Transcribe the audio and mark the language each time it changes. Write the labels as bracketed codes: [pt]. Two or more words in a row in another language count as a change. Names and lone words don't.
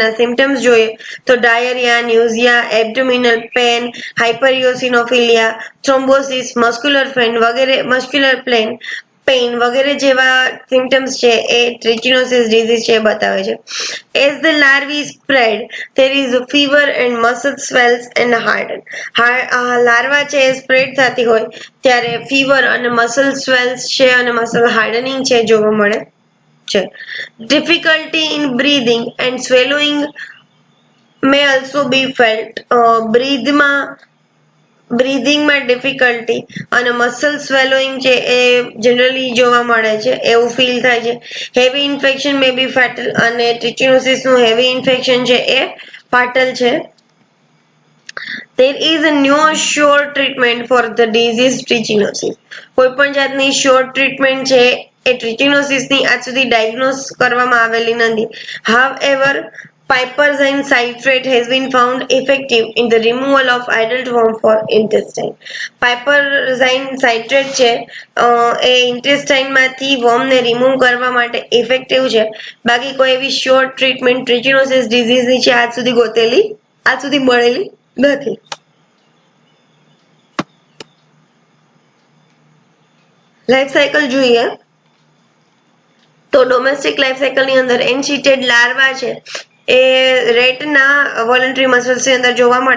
[gu] એના સિમ્ટમ્સ જોઈએ તો [en] diarrhea, nausea, abdominal pain, hyper thrombosis, muscular pain [gu] વગેરે જેવા સિમ્ટમ્સ છે એ [en] trichinosis disease [gu] છે બતાવે છે. [en] as the larvae spread there is a fever and muscle swells and harden. [gu] લાર્વા છે એ સ્પ્રેડ થતી હોય ત્યારે ફીવર અને [en] muscle swells [gu] છે અને [en] muscle hardening [gu] છે જોવા મળે છે. [en] difficulty in breathing and swallowing may also be felt. [gu] બ્રીધિંગમાં ડિફિકલ્ટી અને [en] muscle swallowing [gu] છે એ જનરલી જોવા મળે છે, એવું ફીલ થાય છે. [en] heavy infection may be fatal [gu] અને ટ્રિચિનોસિસ નું [en] heavy infection [gu] છે એ ફાટલ છે. [en] There is a no sure treatment for the disease trichinosis. [gu] કોઈ પણ જાતની [en] sure treatment [gu] છે એ ટ્રિચિનોસિસ ની આજ સુધી ડાયગ્નોસ કરવામાં આવેલી નથી. [en] However, piperazine citrate has been found effective in the removal of adult worm for intestine. [gu] Piperazine citrate છે એ ઇન્ટેસ્ટાઇન માંથી વર્મ ને રિમૂવ કરવા માટે ઇફેક્ટિવ છે. બાકી કોઈ એવી [en] sure treatment trichinosis disease [gu] ની છે આજ સુધી મળેલી નથી. [en] life cycle [gu] જોઈએ તો [en] domestic life cycle [gu] ની અંદર [en] encysted larva [gu] છે એ રેટના [en] voluntary muscles [gu] ની અંદર જોવા મળે.